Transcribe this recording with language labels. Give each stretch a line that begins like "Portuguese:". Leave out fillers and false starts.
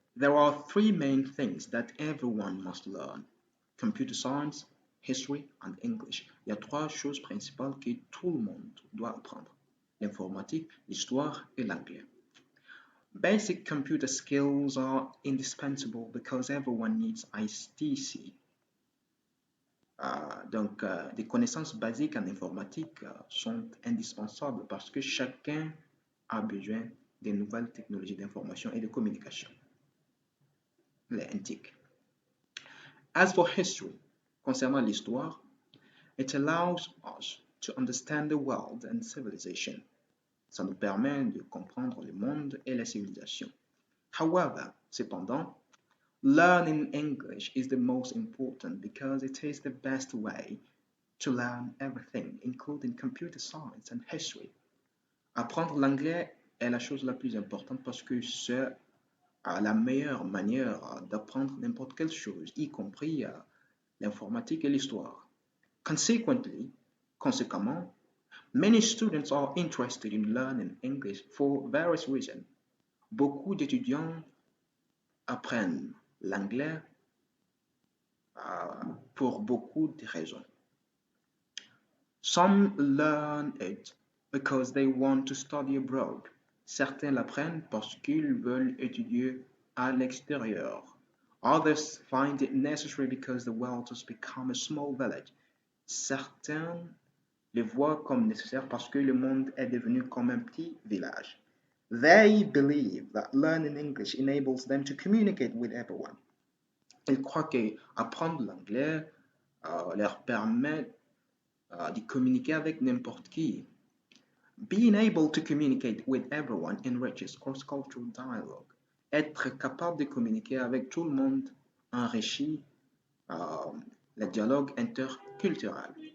English: There are three main things that everyone must learn: computer science, history, and English.
French: Il y a trois choses principales que tout le monde doit apprendre: l'informatique, l'histoire et l'anglais.
English: Basic computer skills are indispensable because everyone needs ICT.
French: Donc, des connaissances basiques en informatique sont indispensables parce que chacun a besoin des nouvelles technologies d'information et de communication, les NTIC.
English: As for history,
French: concernant l'histoire,
English: it allows us to understand the world and civilization.
French: Ça nous permet de comprendre le monde et les civilisations.
English: However, cependant, learning English is the most important because it is the best way to learn everything, including computer science and history.
French: Apprendre l'anglais est la chose la plus importante parce que c'est la meilleure manière d'apprendre n'importe quelle chose, y compris l'informatique et l'histoire.
English: Conséquemment, many students are interested in learning English for various reasons.
French: Beaucoup d'étudiants apprennent l'anglais pour beaucoup de raisons.
English: Some learn it because they want to study abroad.
French: Certains l'apprennent parce qu'ils veulent étudier à l'extérieur.
English: Others find it necessary because the world has become a small village.
French: Certains le voient comme nécessaire parce que le monde est devenu comme un petit village.
English: They believe that learning English enables them to communicate with everyone.
French: Ils croient qu'apprendre l'anglais leur permet de communiquer avec n'importe qui.
English: Being able to communicate with everyone enriches cross-cultural dialogue.
French: Être capable de communiquer avec tout le monde enrichit le dialogue interculturel.